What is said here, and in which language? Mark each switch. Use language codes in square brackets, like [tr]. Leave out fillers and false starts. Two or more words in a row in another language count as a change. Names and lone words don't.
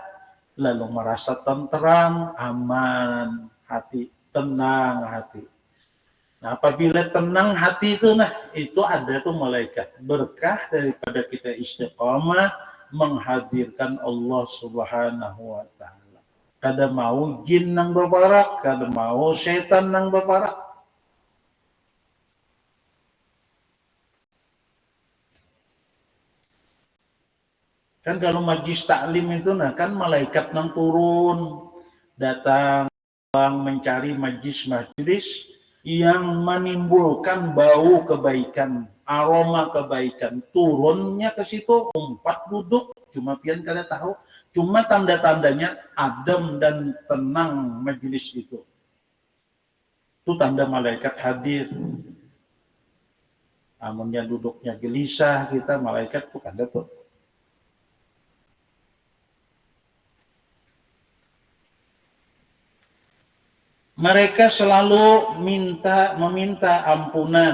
[id] Lalu merasa tenteram, aman hati, tenang hati. Nah, apabila tenang hati itu, nah itu ada tuh malaikat. Berkah daripada kita istiqamah menghadirkan Allah [ar] سبحانه وتعالى. [bjn] Kada mau jin nang berparak, kada mau setan nang berparak. [id] Kan kalau majlis taklim itu, nah kan malaikat nang turun, datang mencari majlis-majlis yang menimbulkan bau kebaikan, aroma kebaikan. [bjn] Turunnya ke situ, umpat duduk, cuma pian kada tahu. [id] Cuma tanda-tandanya adem dan tenang majlis itu. Itu tanda malaikat hadir. [bjn] Amunnya duduknya gelisah kita, malaikat tuh kada tuh. [id] Mereka selalu meminta ampunan.